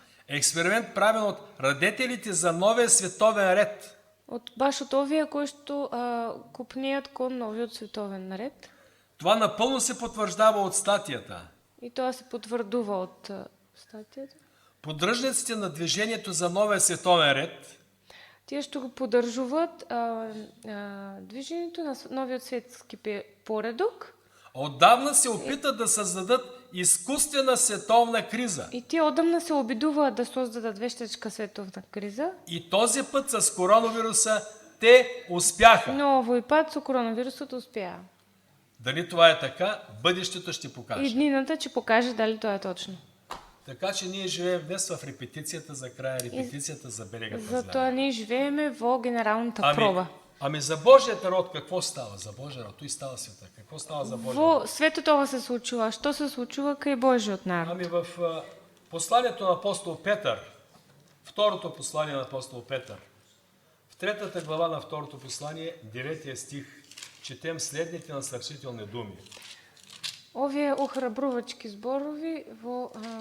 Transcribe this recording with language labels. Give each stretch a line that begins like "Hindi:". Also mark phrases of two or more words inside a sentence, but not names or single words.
Bulgarian: Експеримент правен от радетелите за новия световен ред.
Macedonian: Баш от овие кои што купнеат кон новиот световен ред.
Bulgarian: Това напълно се потвърждава от статията.
Macedonian: И тоа се потврдува од статията.
Bulgarian: Поддръжниците на движението за новия световен ред,
Macedonian: тие што го поддржуваат движењето на новиот светски поредок,
Bulgarian: отдавна се опитат да създадат изкуствена световна криза.
Macedonian: И тие одамна се обидуваат да создадат вештачка световна криза.
Bulgarian: И този път с коронавируса те успяха.
Macedonian: Но овој пат со коронавирусот успеа.
Bulgarian: Дали това е така, бъдещето ще покаже.
Macedonian: И днината ќе покаже дали тоа е точно.
Bulgarian: Така че ние живеем днес в репетицията за края, репетицията за белегата зле.
Macedonian: Затоа ние живееме во генералната проба.
Bulgarian: Ами за Божият народ какво става? За Божия народ, той става света. Какво става за Божия народ?
Macedonian: Во светот ова се случува. Што се случува кај Божиот народ?
Bulgarian: Ами в посланието на апостол Петър, второто послание на апостол Петър, в 3 глава на второто послание, 9 стих, четем следните насърчителни думи.
Macedonian: Овие охрабрувачки зборови во